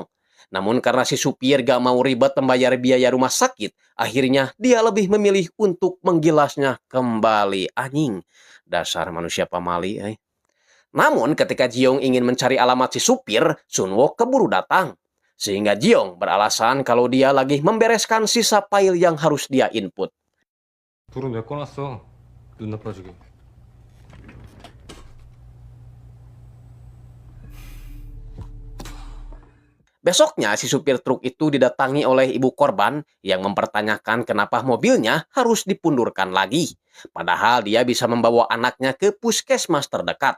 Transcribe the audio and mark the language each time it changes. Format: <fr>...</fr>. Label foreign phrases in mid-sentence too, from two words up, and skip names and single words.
<id>Namun karena si supir gak mau ribet membayar biaya rumah sakit, akhirnya dia lebih memilih untuk menggilasnya kembali. Anjing, dasar manusia pamali. Namun ketika Jiong ingin mencari alamat si supir, Sun Wook keburu datang. Sehingga Jiong beralasan kalau dia lagi membereskan sisa file yang harus dia input.</id> <ko>불은 왜 꺼놨어? 눈 나빠지게.</ko> <id>Besoknya, si supir truk itu didatangi oleh ibu korban yang mempertanyakan kenapa mobilnya harus dipundurkan lagi. Padahal dia bisa membawa anaknya ke puskesmas terdekat.</id>